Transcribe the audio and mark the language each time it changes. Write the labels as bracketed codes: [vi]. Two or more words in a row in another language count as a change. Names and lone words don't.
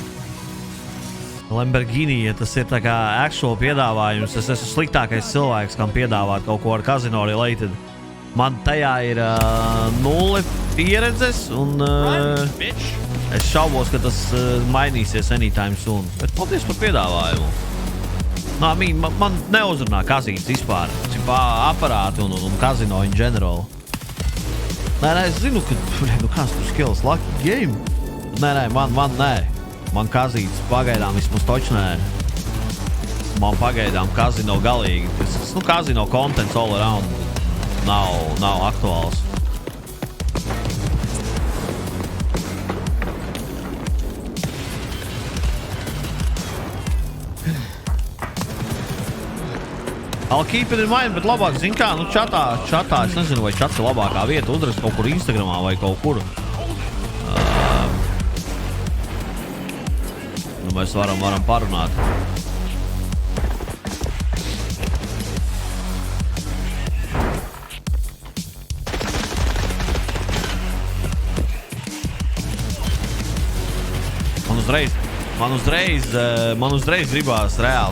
[lv] Lamborghini, ja tas ir tā kā actual piedāvājums, es esmu sliktākais cilvēks, kam piedāvāt kaut ko ar kazino related. Man tajā ir 0 pieredzes, un es šaubos, ka tas mainīsies [en] anytime soon. [lv] Bet paldies par piedāvājumu. Man neuzrunā kazītes vispār. Aparāti un kazino [en] in general. [lv] Nē, es zinu, ka kāds tur [en] skills, lucky game. [lv] Nē, man nē. Man kazītes pagaidām vismaz toči nē. Man pagaidām kazino galīgi. Tas, kazino [en] contents all around [lv] nav aktuāls. [en] I'll keep it in mind, [lv] bet labāk, zin kā, čatā, es nezinu, vai čats ir labākā vieta uzrast kaut kur Instagramā vai kaut kur. Mēs varam parunāt. Man uzreiz gribās reāli.